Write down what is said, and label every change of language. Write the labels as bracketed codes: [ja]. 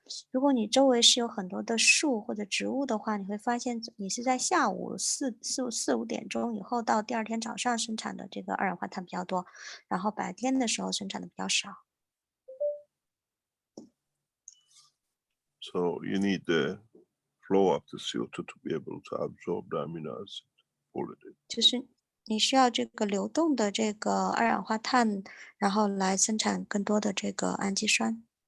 [zh] 如果你周围是有很多的树或者植物的话，你会发现你是在下午四五点钟以后到第二天早上生产的这个二氧化碳比较多，然后白天的时候生产的比较少。 [en] So you need the flow of the CO2 to be able to absorb the amino acid, pull it in. [zh] 就是你需要这个流动的这个二氧化碳，然后来生产更多的这个氨基酸。